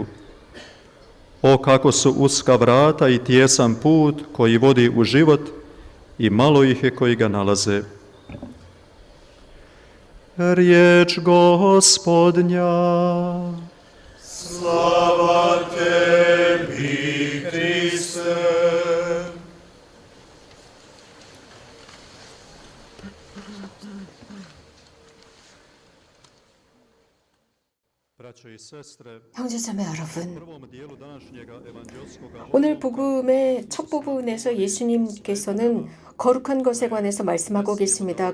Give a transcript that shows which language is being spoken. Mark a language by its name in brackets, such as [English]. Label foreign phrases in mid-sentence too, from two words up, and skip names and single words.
[Serbian] O, kako su uska vrata i tijesan put koji vodi u život i malo ih je koji ga nalaze. Riječ Gospodnja. Slava tebi, Hriste. [Korean] 형제자매 여러분, 오늘 복음의 첫 부분에서 예수님께서는 거룩한 것에 관해서 말씀하고 계십니다.